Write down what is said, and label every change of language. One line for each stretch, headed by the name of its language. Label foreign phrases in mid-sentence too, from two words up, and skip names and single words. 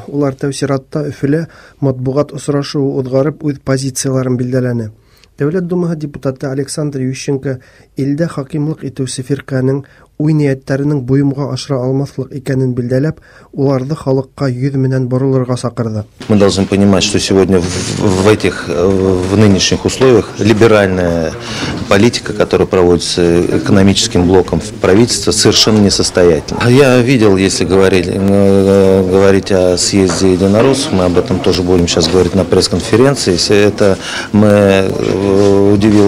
Bashkir: Улар тәүсиратта Өфөлә матбугат очрашуы узгарып үз позицияларын билдәләне. Дәүләт Думаһы депутаты Александр Ющенко илдә хакимлык итүче фирканың уй ниятләренең буйымга ашыра алмаслык икәнен билдәләп, уларны халыкка йөз менән борылырга сакырды.
Russian: Мы должны понимать, что сегодня в нынешних условиях либеральная политика, которая проводится экономическим блоком правительства, совершенно несостоятельна. Я видел, если говорить о съезде единороссов, мы об этом тоже будем сейчас говорить на пресс-конференции, это удивило